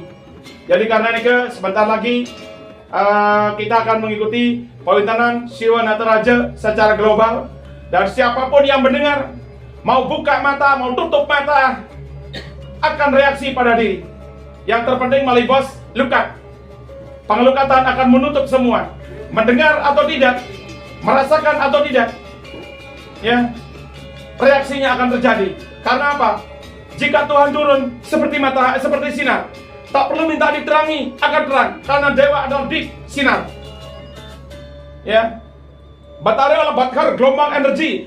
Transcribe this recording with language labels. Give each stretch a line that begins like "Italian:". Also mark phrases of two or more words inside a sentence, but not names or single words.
Indonesian: Jadi karena nih, sebentar lagi kita akan mengikuti Pawintanan Siwa Nataraja secara global. Dan siapapun yang mendengar, mau buka mata, mau tutup mata, akan reaksi pada diri. Yang terpenting Malibos, lukat. Pengelukatan akan menutup semua. Mendengar atau tidak, merasakan atau tidak, ya, reaksinya akan terjadi. Karena apa? Jika Tuhan turun seperti matahari, seperti sinar, tak perlu minta diterangi, akan terang. Karena dewa adalah di sinar. Ya, baterai adalah bakar gelombang energi.